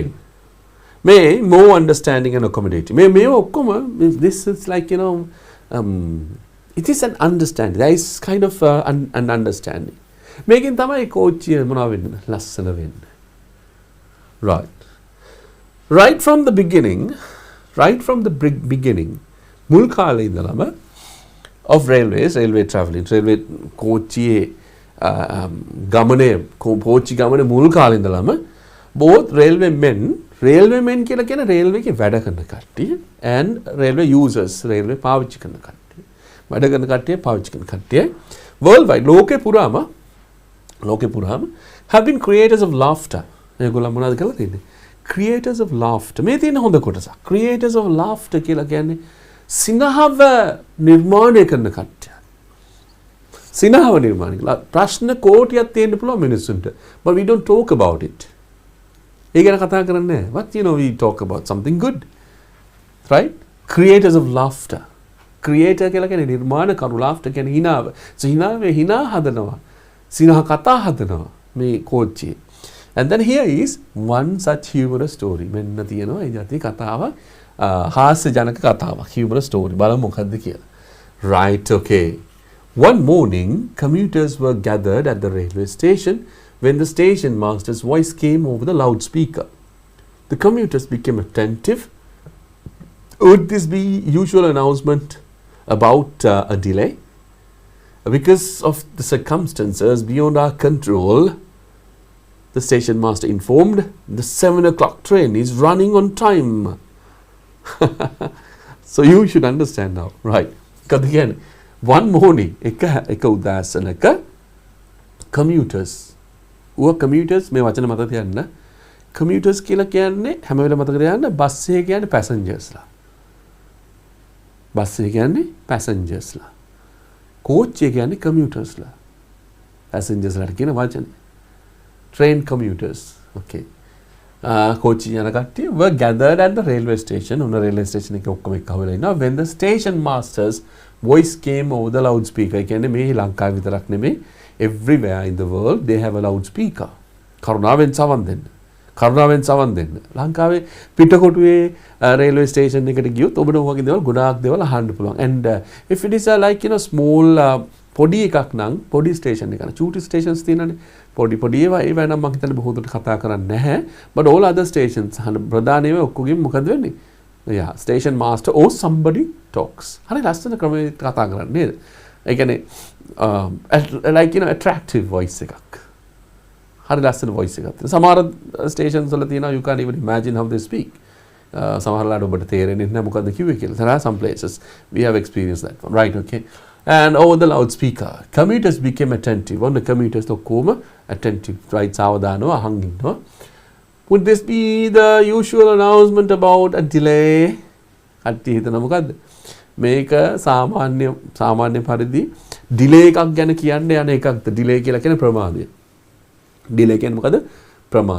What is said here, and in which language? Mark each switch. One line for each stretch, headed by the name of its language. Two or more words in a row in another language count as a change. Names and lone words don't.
English: May more understanding and accommodating. May okkoma, this is like, it is an understanding. There is kind of an understanding.
Sinhala: මේකෙන් තමයි කෝච්චිය මොනවා වෙන්නේ? ලස්සන වෙන්නේ.
English: Right from the beginning,
Sinhala: මුල් කාලේ ඉඳලම
English: of railway traveling,
Sinhala: railway කෝච්චියේ ගමනේ කෝච්චි ගමනේ මුල් කාලේ ඉඳලම
English: both railway men
Sinhala: කියලා කියන railway එකේ වැඩ කරන කට්ටිය
English: and railway users
Sinhala: railway පාවිච්චි කරන කට්ටිය වැඩ කරන කට්ටිය පාවිච්චි කරන කට්ටිය worldwide ලෝකේ පුරාම
English: have been creators of laughter.
Sinhala: ඒගොල්ලෝ මොනවද කරලා තියෙන්නේ?
English: Creators of laughter.
Sinhala: මේ තියෙන හොඳ කොටසක්.
English: Creators of laughter
Sinhala: කියලා කියන්නේ සිනහව නිර්මාණය කරන කට්ටිය. සිනහව නිර්මාණය කළා. ප්‍රශ්න කෝටියක් තියෙන්න පුළුවන් මිනිස්සුන්ට.
English: But we don't talk about it.
Sinhala: ඒ ගැන කතා කරන්නේ නැහැ.
English: But we talk about something good. Right? Creators of laughter.
Sinhala: Creator කියලා කියන්නේ නිර්මාණ කරු. Laughter කියන්නේ හිනාව. So හිනා හදනවා. සිනහ කතා හදනවා මේ කෝච්චියේ.
English: And then here is one such humorous story.
Sinhala: මෙන්න තියෙනවා ඒ જાති කතාව හාස්‍ය ජනක කතාවක්.
English: Humorous story.
Sinhala: බලමු මොකද්ද කියලා.
English: Right, okay. One morning, commuters were gathered at the railway station when the station master's voice came over the loudspeaker. The commuters became attentive. Would this be usual announcement about a delay? Because of the circumstances beyond our control, the station master informed, the 7 o'clock train is running on time. So you should understand now, right? Because again, one morning,
Sinhala: එක උදෑසනක commuters.
English: Who are commuters?
Sinhala: මේ වචන මතක තියන්න. Commuters කියලා කියන්නේ හැම වෙලේම මතක තියාගන්න බස් එකේ කියන්නේ passengers-ලා. බස් එකේ කියන්නේ passengers-ලා. කෝච්චිය කියන්නේ commuters-ලා. Passengers-ලාට කියන වචනේ.
English: Train commuters. Okay.
Sinhala: කෝච්චි යන කට්ටිය
English: were gathered at the railway station. On the railway station
Sinhala: එකේ ඔක්කොම එක්කහුවෙලා ඉන්නවා.
English: When the station master's voice came over the loudspeaker.
Sinhala: කියන්නේ මේ ලංකාවේ විතරක් නෙමෙයි
English: everywhere in the world they have a loudspeaker.
Sinhala: කරුණාවෙන් සවන් දෙන්න. ලංකාවේ පිටකොටුවේ
English: railway station
Sinhala: එකට ගියොත් ඔබට ඔයගේ දේවල් ගොඩාක් දේවල් අහන්න පුළුවන්.
English: And if it is like small
Sinhala: පොඩි එකක් නම් පොඩි station එකක්. චූටි stations තියෙනනේ. පොඩි ඒවා නම් මම හිතන්නේ බොහෝ දුරට කතා කරන්නේ නැහැ.
English: But all other stations
Sinhala: ප්‍රධානීව ඔක්කොගෙම මොකද වෙන්නේ?
English: Yeah, station master or somebody talks.
Sinhala: හරි ලස්සන ක්‍රමයකට කතා කරන්නේ නේද? ඒ කියන්නේ
English: like attractive voice
Sinhala: එකක්. හරි ලස්සන voice එකක් තියෙනවා. සමහර stations වල තියෙනවා
English: you can't even imagine how they speak.
Sinhala: සමහරලාට ඔබට තේරෙන්නේ නැහැ මොකද්ද කිව්වේ කියලා.
English: There are some places we have experienced that one. Right, okay. And over the loudspeaker, commuters became attentive. On the commuters ඔක්කොම attentive. Right,
Sinhala: සාවධානව අහන් ඉන්නවා.
English: Would this be the usual announcement about a delay?
Sinhala: කට්ටිය හිතන මොකද්ද? මේක සාමාන්‍ය පරිදි delay එකක් ගැන කියන්න යන එකක්ද? delay කියලා කියන්නේ ප්‍රමාදය. delay කියන්නේ මොකද? ප්‍රමාදය.